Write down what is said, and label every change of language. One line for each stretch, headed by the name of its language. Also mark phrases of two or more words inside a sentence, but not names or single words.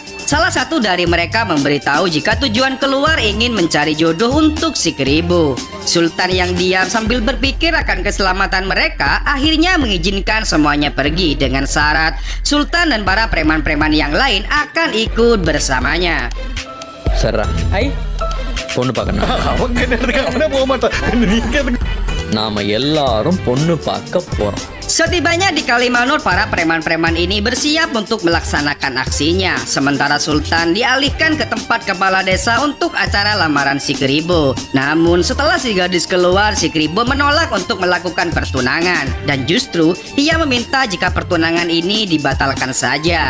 Indonesian: Salah satu dari mereka memberitahu jika tujuan keluar ingin mencari jodoh untuk si keribu. Sultan yang diam sambil berpikir akan keselamatan mereka akhirnya mengizinkan semuanya pergi dengan syarat Sultan dan para preman-preman yang lain akan ikut bersamanya. Serah. Hai.
Tamil: பொண்ணு பார்க்கணும். நாம எல்லாரும் பொண்ணு பார்க்க போறோம்.
Indonesian: Setibanya di Kalimanur, para preman-preman ini bersiap untuk melaksanakan aksinya. Sementara Sultan dialihkan ke tempat kepala desa untuk acara lamaran si keribu. Namun setelah si gadis keluar, si keribu menolak untuk melakukan pertunangan. Dan justru ia meminta jika pertunangan ini dibatalkan saja.